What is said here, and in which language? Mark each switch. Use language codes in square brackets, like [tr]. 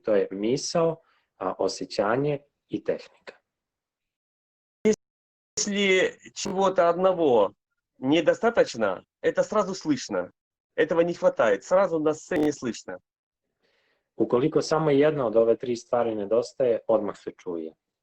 [bs] To je misao, osjećanje i tehnika. [ru] Если чего-то одного недостаточно, это сразу слышно. Этого не хватает, сразу на сцене слышно. [bs] Ukoliko samo jedna od ove tri stvari nedostaje, odmah se čuje.